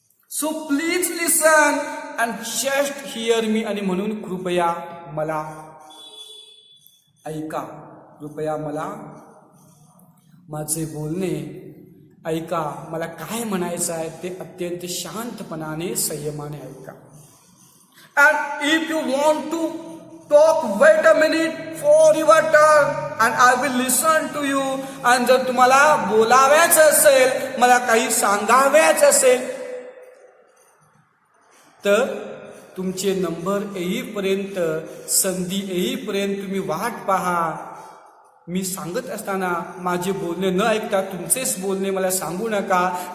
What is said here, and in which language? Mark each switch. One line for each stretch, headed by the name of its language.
English: So please listen and just hear me.
Marathi: आणि म्हणून कृपया मला ऐका, कृपया मला माझे बोलणे ऐका. मला काय म्हणायचं आहे ते अत्यंत शांतपणाने संयमाने ऐका.
English: And if you want to talk, wait a minute for your turn and I will listen to you.
Marathi: आणि जर तुम्हाला बोलाव्याचं असेल, मला काही सांगाव्याचं असेल, तर तुमचे नंबर येईपर्यंत, संधी येईपर्यंत तुम्ही वाट पहा. मी सांगत असताना माझे बोलणे न ऐकता तुमचेच बोलणे मला सांगू नका.